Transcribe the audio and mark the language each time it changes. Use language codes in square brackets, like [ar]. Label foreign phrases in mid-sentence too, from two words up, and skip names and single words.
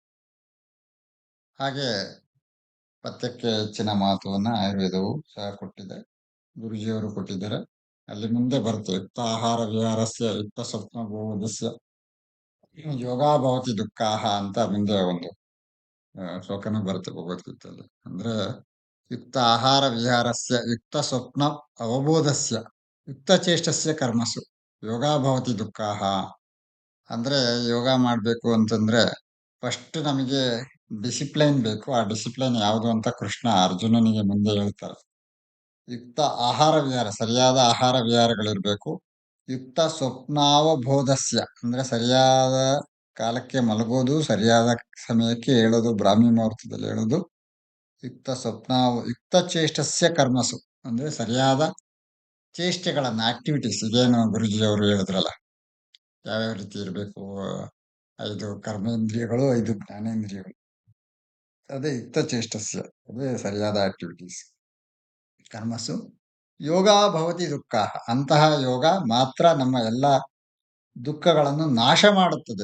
[kn] ಹಾಗೆ ಪಥ್ಯಕ್ಕೆ ಹೆಚ್ಚಿನ ಮಹತ್ವವನ್ನ ಆಯುರ್ವೇದವು ಸಹ ಕೊಟ್ಟಿದೆ, ಗುರುಜಿಯವರು ಕೊಟ್ಟಿದ್ದಾರೆ. ಅಲ್ಲಿ ಮುಂದೆ ಬರುತ್ತೆ, [sa] ಯುಕ್ತ ಆಹಾರ ವಿಹಾರಸ್ಯ ಯುಕ್ತ ಸ್ವಪ್ನ ಬೋಧಸ್ಯ ಯೋಗ ಭವತಿ ದುಃಖಾಹ [kn] ಅಂತ ಮುಂದೆ ಒಂದು ಶ್ಲೋಕನೂ ಬರುತ್ತೆ ಭಗವದ್ಗೀತೆಯಲ್ಲಿ. [sa] ಅಂದ್ರೆ ಯುಕ್ತ ಆಹಾರ ವಿಹಾರಸ್ಯ ಯುಕ್ತ ಸ್ವಪ್ನ ಅವಬೋಧಸ್ಯ ಯುಕ್ತ ಚೇಷ್ಟಸ್ಯ ಕರ್ಮಸು ಯೋಗ ಭವತಿ ದುಃಖಾಹ. [kn] ಅಂದ್ರೆ ಯೋಗ ಮಾಡ್ಬೇಕು ಅಂತಂದ್ರೆ ಫಸ್ಟ್ ನಮಗೆ ಡಿಸಿಪ್ಲೈನ್ ಬೇಕು. ಆ ಡಿಸಿಪ್ಲೈನ್ ಯಾವುದು ಅಂತ ಕೃಷ್ಣ ಅರ್ಜುನನಿಗೆ ಮುಂದೆ ಹೇಳ್ತಾರೆ. [sa] ಯುಕ್ತ ಆಹಾರ ವಿಹಾರ, [kn] ಸರಿಯಾದ ಆಹಾರ ವಿಹಾರಗಳಿರ್ಬೇಕು. [sa] ಯುಕ್ತ ಸ್ವಪ್ನಾವಬೋಧಸ್ಯ [kn] ಅಂದ್ರೆ ಸರಿಯಾದ ಕಾಲಕ್ಕೆ ಮಲಗೋದು, ಸರಿಯಾದ ಸಮಯಕ್ಕೆ ಹೇಳೋದು, ಬ್ರಾಹ್ಮಿ ಮುಹೂರ್ತದಲ್ಲಿ ಹೇಳೋದು. [sa] ಯುಕ್ತ ಸ್ವಪ್ನ ಯುಕ್ತ ಚೇಷ್ಟಸ್ಯ ಕರ್ಮಸು [kn] ಅಂದ್ರೆ ಸರಿಯಾದ ಚೇಷ್ಟೆಗಳನ್ನ ಆಕ್ಟಿವಿಟೀಸ್ ಇದೇನು ಗುರುಜಿಯವರು ಹೇಳಿದ್ರಲ್ಲ, ಯಾವ್ಯಾವ ರೀತಿ ಇರಬೇಕು, 5 ಕರ್ಮೇಂದ್ರಿಯಗಳು, 5 ಜ್ಞಾನೇಂದ್ರಿಯಗಳು, ಅದೇ [sa] ಯುಕ್ತ ಚೇಷ್ಟಸ್ಯ, [kn] ಅದೇ ಸರಿಯಾದ ಆಕ್ಟಿವಿಟೀಸ್. [sa] ಕರ್ಮಸು ಯೋಗ ಭವತಿ ದುಃಖ, [kn] ಅಂತಹ ಯೋಗ ಮಾತ್ರ ನಮ್ಮ ಎಲ್ಲ ದುಃಖಗಳನ್ನು ನಾಶ ಮಾಡುತ್ತದೆ.